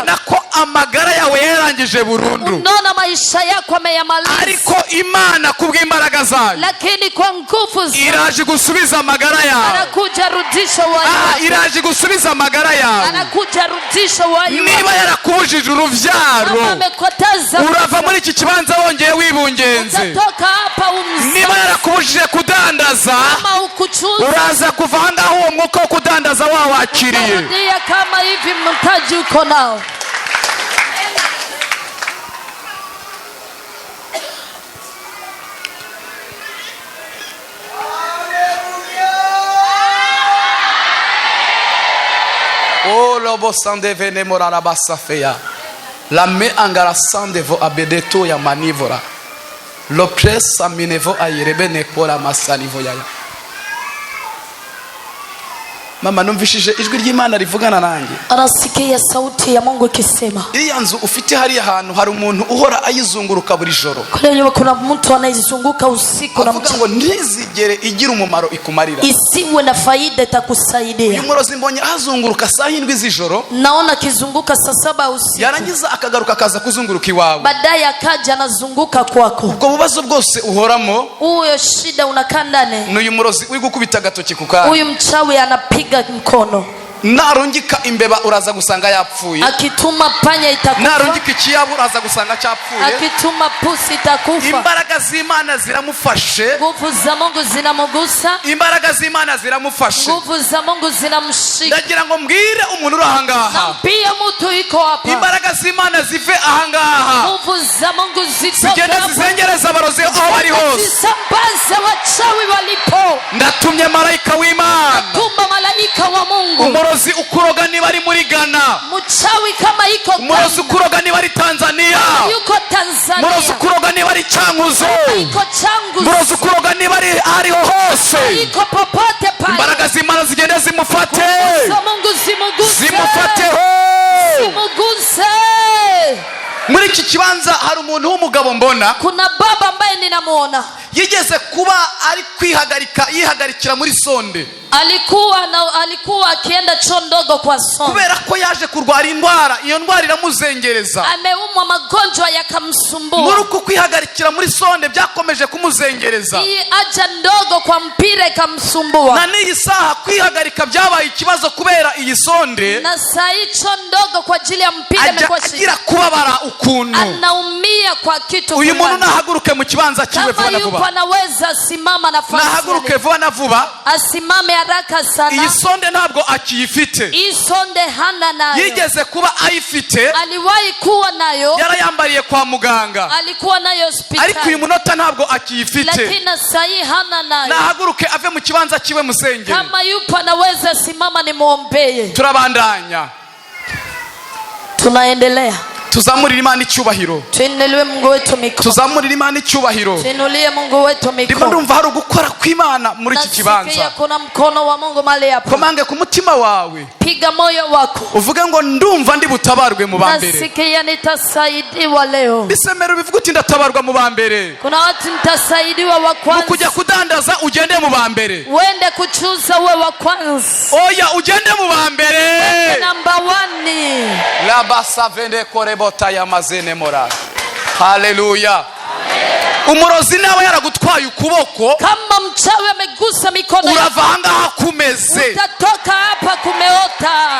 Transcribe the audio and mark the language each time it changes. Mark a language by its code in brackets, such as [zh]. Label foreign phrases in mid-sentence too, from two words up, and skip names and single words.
[rn] Ubona ko amagara yawe yarangije burundu. [sw] Unaona maisha yako ameyamaliza. [rn] Ariko Imana kubw'imbaraga zayo. [sw] Lakini kwa nguvu zake [rn] iraje gusubiza amagara yawe. [sw] anakuja rudisha wayo. [rn] Iraje gusubiza amagara yawe. [sw] Anakuja rudisha wayo. [rn] Niba yarakubujije uruvyaro. Urava muri iki kibanza wongeye wibungenze. [sw] Utatoka hapa umzee. [rn] Niba yarakubujije kudandaza. [sw] Kama ukuchuza. [rn] Uraza kuvanga uwo mwuka wo kudandaza wawakiriye. [sw] Ndio kama hivi mtaji uko nao. Oh lobo sande vene morara basafeya. La me angara sande vo abedeto ya manivora. Lo presa minevo ayirebe nekora masanivo yaya. [rn] Mama numvishije ijwi ry'Imana rivugana nanjye. [sw] Anasikia sauti ya Mungu ikisema. [rn] Iya nzu ufite hari ahantu hari umuntu uhora ayizunguruka buri joro. [sw] Kule kuna mtu anayezunguka usiku na mchana. [rn] Avuga ngo ntizigere igira umumaro ikumarira. [sw] Isiwe na faida itakusaidia. [rn] Uyu murozi mbonye azunguruka saa 7 z'ijoro. [sw] Naona kizunguka saa 7 usiku. [rn] Yarangiza akagaruka kaza kuzunguruka iwawe. [sw] Baadaye akaja anazunguka kwako. [rn] Ubwo bubazo bwose uhoramo. [sw] Huyo shida unakaa ndani. [rn] N'uyu murozi uri gukubita gatoki kukara. [sw] Huyu mchawi anapiga mkono. [rn] Narungika imbeba uraza gusanga yapfuye. [sw] Akituma panya itakufa. [rn] Narungika ikiyabu uraza gusanga cyapfuye. [sw] Akituma pusi itakufa. [rn] Imbaraga z'Imana ziramufashe. [sw] Nguvu za Mungu zinamugusa. [rn] Imbaraga z'Imana ziramufashe. [sw] Nguvu za Mungu zinamshika. [rn] Ndagira ngo mbwire umuntu uri ahangaha. [sw] Pia mtu yuko hapa. [rn] Imbaraga z'Imana zive ahangaha. [sw] Nguvu za Mungu zitoke. [rn] Zigenda zizengereza abarozi aho bari hose. [sw] Zisambaza wachawi walipo. [rn] Ndatumye malaika w'Imana. [sw] Tuma malaika wa Mungu. [rn] Umurozi ukuroga niba ari muri Ghana. [sw] Mchawi kama iko Ghana. [rn] Umurozi ukuroga niba ari Tanzania. [sw] Yuko Tanzania. [rn] Umurozi ukuroga niba ari Changuzo. [sw] Iko Changuzo. [rn] Umurozi ukuroga niba ari ariho hose. [sw] Iko popote pale. [rn] Imbaraga z'Imana zigende zimufate. [sw] Mungu zimuguse. [rn] Zimufateho. [sw] Zimuguse. [rn] Muri iki kibanza hari umuntu w'umugabo mbona. [sw] Kuna baba ambaye ninamuona. [rn] Yigeze kuba ari yihagarikira muri sonde. [sw] Alikuwa akienda choo ndogo kwa sonde. [rn] Kubera ko yaje kurwara indwara, iyo ndwara iramuzengereza. [sw] Ameumwa magonjwa yakamsumbua. [rn] Muri uko kwihagarikira muri sonde byakomeje kumuzengereza. [sw] Hii aja ndogo kwa mpira ikamsumbua. [rn] Na n'iyi saha kwihagarika byabaye ikibazo kubera iyi sonde. [sw] Na saa hicho ndogo kwa ajili ya mpira imekuwa shida. [rn] Agira kubabara ukuntu. [sw] Anaumia kwa kitu fulani. [rn] Uyu muntu nahaguruke mu kibanza kiwe vuba na vuba. [sw] Kama yupo anaweza simama nafasi. [rn] Nahaguruke vuba na vuba. [sw] Asimame haraka sana. [rn] Iyi sonde ntabwo akiyifite. [sw] Iyi sonde hana nayo. [rn] Yigeze kuba ayifite. [sw] Aliwahi kuwa nayo. [rn] Yarayambariye kwa muganga. [sw] Alikuwa nayo hospitali. [rn] Ariko uyu munota ntabwo akiyifite. [sw] Lakini sahi hana nayo. [rn] Nahaguruke ave mu kibanza kiwe musengere. [sw] Kama yupo anaweza simama nimuombee. [rn] Turabandanya. [sw] Tunaendelea. [rn] Tuzamurira Imana icyubahiro. [sw] Tuinulie Mungu wetu mikono. [rn] Tuzamurira Imana icyubahiro. [sw] Tuinulie Mungu wetu mikono. [rn] Ndimo ndumva hari ugukora kw'Imana muri iki kibanza. [sw] Nasikia kuna mkono wa Mungu mahali hapa. [rn] Komange ku mutima wawe. [sw] Piga moyo wako. [rn] Uvuge ngo ndumva ndi butabarwe mu bambere. [sw] Nasikia nitasaidiwa leo. [rn] Bisemero bivuga uti ndatabarwa mu bambere. [sw] Kuna watu nitasaidiwa wa kwanza. [rn] Ukujya kudandaza ugende mu bambere. [sw] Wende kuchuza uwe wa kwanza. [rn] Oya ugende mu bambere. Number 1. La basa vende korebota ya mazene mora. Haleluya. Umurozi nawe yaragutwaye ukuboko. [sw] Kama mchawi amegusa mikono yako. [rn] Uravanga hakumeze. [sw] Utatoka hapa kumeota.